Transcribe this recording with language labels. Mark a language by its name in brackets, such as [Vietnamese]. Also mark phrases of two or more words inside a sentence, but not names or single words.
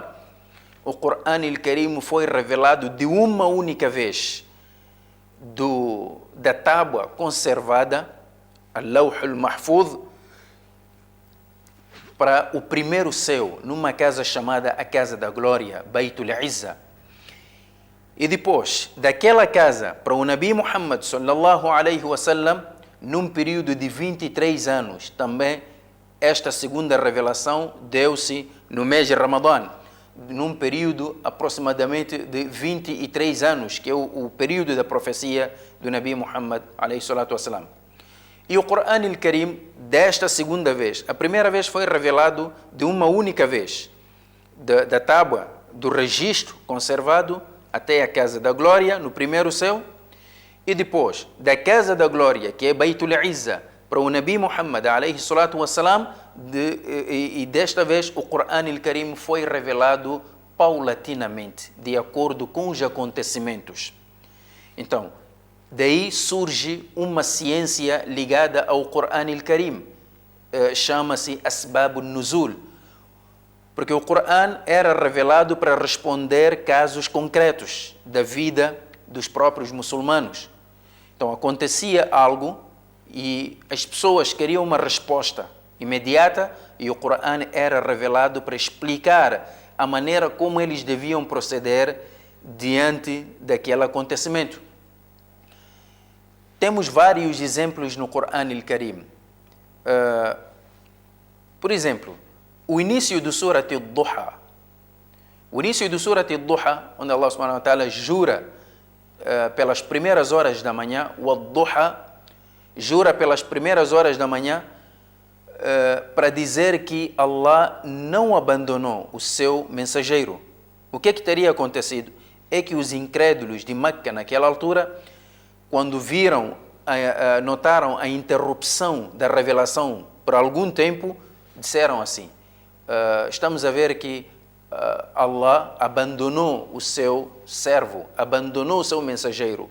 [Portuguese] O Coran al-Karim foi revelado de uma única vez da tábua conservada, [Arabic] اللوح المحفوظ, [Portuguese] para o primeiro céu, numa casa chamada a Casa da Glória, Baitul Izza. E depois, daquela casa para o Nabi Muhammad [Arabic] صلى الله عليه وسلم, [Portuguese] num período de 23 anos, também esta segunda revelação deu-se no mês de Ramadã, num período aproximadamente de 23 anos, que é o período da profecia do Nabi Muhammad [Arabic] عليه الصلاة والسلام. [Portuguese] E o Coran al-Karim, desta segunda vez, a primeira vez foi revelado de uma única vez, da tábua, do registro conservado até a Casa da Glória, no primeiro céu, e depois da Casa da Glória, que é Baitul Izza, para o Nabi Muhammad [Arabic] عليه الصلاة والسلام, [Portuguese] e desta vez o Coran al-Karim foi revelado paulatinamente, de acordo com os acontecimentos. Então, daí surge uma ciência ligada ao Coran al-Karim, chama-se [Arabic] أسباب النزول, [Portuguese] porque o Coran era revelado para responder casos concretos da vida dos próprios muçulmanos. Então acontecia algo e as pessoas queriam uma resposta imediata e o Coran era revelado para explicar a maneira como eles deviam proceder diante daquele acontecimento. Temos vários exemplos no Coran al-Karim. Por exemplo, o início do Surat al-Duha. O início do Surat al-Duha, onde Allah [Arabic] سبحانه وتعالى [Portuguese] jura pelas primeiras horas da manhã, o al-Duha jura pelas primeiras horas da manhã, para dizer que Allah não abandonou o seu mensageiro. O que teria acontecido? É que os incrédulos de Meca naquela altura, quando viram, notaram a interrupção da revelação por algum tempo, disseram assim, estamos a ver que Allah abandonou o seu servo, abandonou o seu mensageiro.